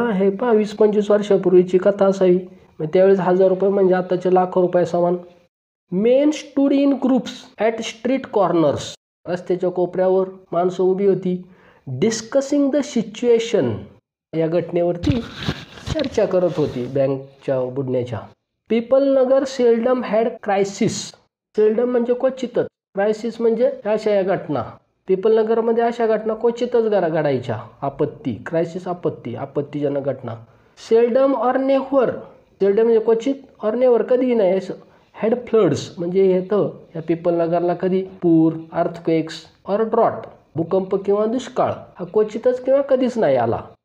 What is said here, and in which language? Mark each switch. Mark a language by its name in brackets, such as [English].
[Marathi] हे 20-25 वर्षापूर्वीची कथा असावी. त्यावेळेस 1000 रुपये म्हणजे आताचे लाखो रुपये समान. [English] men stood in groups at street corners, [Marathi] रस्त्याच्या कोपऱ्यावर माणसं उभी होती. [English] discussing the situation [Marathi] या घटनेवरती चर्चा करत होती बँकच्या बुडण्याच्या. [English] People नगर seldom had crisis. [Marathi] Seldom म्हणजे क्वचितच, क्रायसिस म्हणजे अशा या घटना. पीपल नगरमध्ये अशा घटना क्वचितच घडायच्या. आपत्ती, क्रायसिस आपत्ती, आपत्तीजनक घटना. [English] seldom or never, [Marathi] सेल्डम म्हणजे क्वचित, [English] or never [Marathi] कधीही नाही. [English] had floods [Marathi] म्हणजे येतं या पीपल नगरला कधी पूर, [English] earthquakes or drought, [Marathi] भूकंप किंवा दुष्काळ हा क्वचितच किंवा कधीच नाही आला.